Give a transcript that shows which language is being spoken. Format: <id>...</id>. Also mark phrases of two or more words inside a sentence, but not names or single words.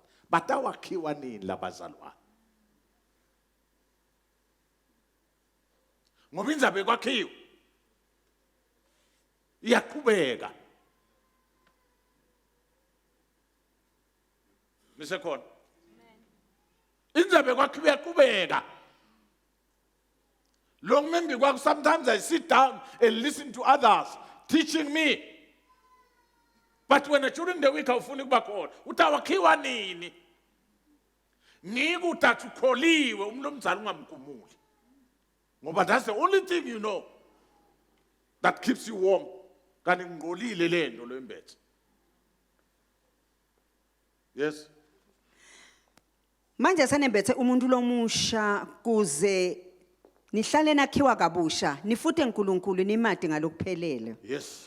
<ss>Batawakhiwa nini labazalwane? Ngoba inzaba yekwakhiwa iyaqhubeka. Nisekhona? Inzaba yekwakhiwa iyaqhubeka.</ss> <en>Long maybe sometimes I sit down and listen to others teaching me. But when during the week</en> <ss>awufuni kuba khona, utawakhiwa nini? Ngikuthi ukholiwe umuntu omzali ungamkhumuli.</ss> <en>Ngoba that's the only thing you know that keeps you warm.</en> <ss>Kanti ngqolile lento lembethe. Yes. Manje senembethe umuntu lomusha kuze nihlale nakhiwa kabusha, nifute uNkulunkulu nimati ngalokuphelele. Yes.</ss>